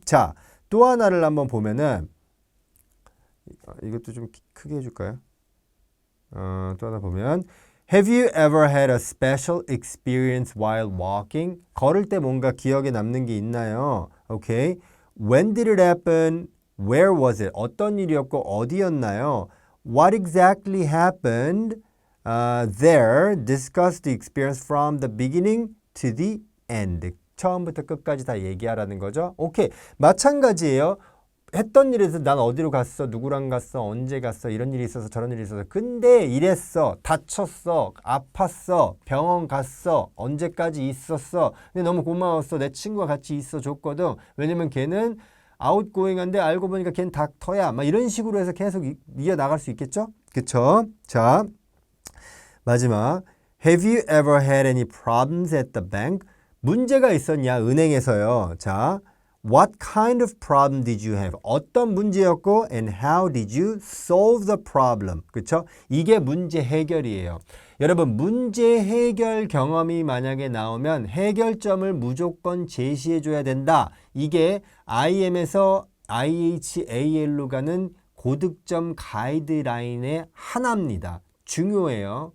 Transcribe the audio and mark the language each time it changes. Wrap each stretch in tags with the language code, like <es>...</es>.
<ko>자, 또 하나를 한번 보면은 이것도 좀 크게 해줄까요? 또 하나 보면</ko> <en>Have you ever had a special experience while walking?</en> <ko>걸을 때 뭔가 기억에 남는 게 있나요?</ko> <en>Okay. When did it happen? Where was it?</en> <ko>어떤 일이었고 어디였나요?</ko> <en>What exactly happened? There. Discuss the experience from the beginning to the end.</en> <ko>처음부터 끝까지 다 얘기하라는 거죠. 오케이. 마찬가지예요. 했던 일에서 난 어디로 갔어, 누구랑 갔어, 언제 갔어, 이런 일이 있어서 저런 일이 있어서 근데 이랬어, 다쳤어, 아팠어, 병원 갔어, 언제까지 있었어, 근데 너무 고마웠어, 내 친구가 같이 있어 줬거든. 왜냐면 걔는 아웃고잉한데 알고 보니까 걔는 닥터야, 막 이런 식으로 해서 계속 이어나갈 수 있겠죠? 그쵸? 자, 마지막</ko> <en>Have you ever had any problems at the bank?</en> <ko>문제가 있었냐, 은행에서요.</ko> <en>자, What kind of problem did you have?</en> <ko>어떤 문제였고</ko> <en>and how did you solve the problem?</en> <ko>그렇죠? 이게 문제 해결이에요. 여러분, 문제 해결 경험이 만약에 나오면 해결점을 무조건 제시해 줘야 된다. 이게 IM에서 IHAL로 가는 고득점 가이드라인의 하나입니다. 중요해요.</ko>